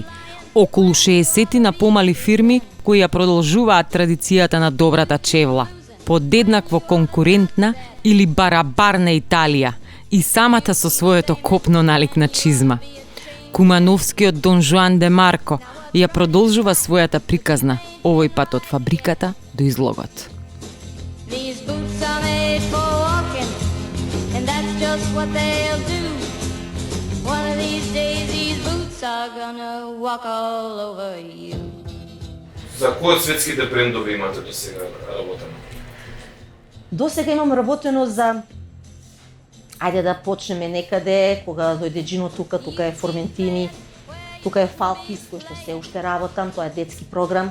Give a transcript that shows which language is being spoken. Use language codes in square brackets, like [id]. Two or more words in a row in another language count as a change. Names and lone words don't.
[mk] Околу 60 на помали фирми кои ја продолжуваат традицијата на добрата чевла. Подеднакво конкурентна или барабарна Италија и самата со своето копно налик на чизма. Кумановскиот Дон Жуан де Марко ја продолжува својата приказна, овој пат од фабриката до излогот. [en] These boots are made for walking, and that's just what they'll do. One of these days these boots are gonna walk all over you. [mk] За кои од светските брендови имате до сега работено? До сега имам работено за... Ајде да почнеме некаде, кога дојде Джино тука е Форментини, тука е Фалкис, кој што се уште работам, тоа е детски програм.